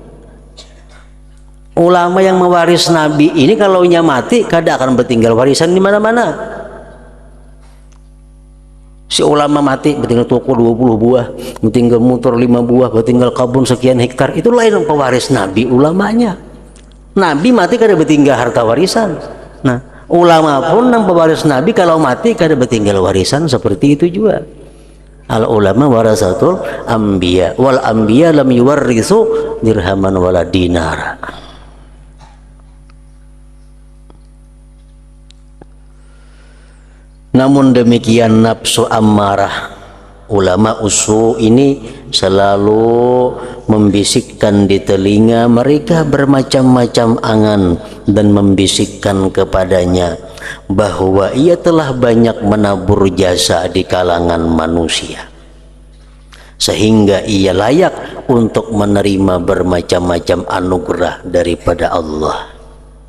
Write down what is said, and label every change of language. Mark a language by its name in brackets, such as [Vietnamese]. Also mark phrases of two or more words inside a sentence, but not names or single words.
[Indonesian] Ulama yang mewaris nabi ini kalau nya mati kadang akan bertinggal warisan di mana-mana. Si ulama mati bertinggal toko 20 buah, bertinggal motor 5 buah, bertinggal kebun sekian hektar, itu lain pewaris nabi ulamanya. [Banjar] Nabi mati kada bertinggal harta warisan. Nah, ulama pun nang pewaris nabi kalau mati kada bertinggal warisan, seperti itu juga. [Arabic] العلماء ورثة الأنبياء والأنبياء لم يورثوا درهما ولا دينارا. [Indonesian] Namun demikian nafsu ammarah, ulama usu ini selalu membisikkan di telinga mereka bermacam-macam angan dan membisikkan kepadanya bahwa ia telah banyak menabur jasa di kalangan manusia sehingga ia layak untuk menerima bermacam-macam anugerah daripada Allah.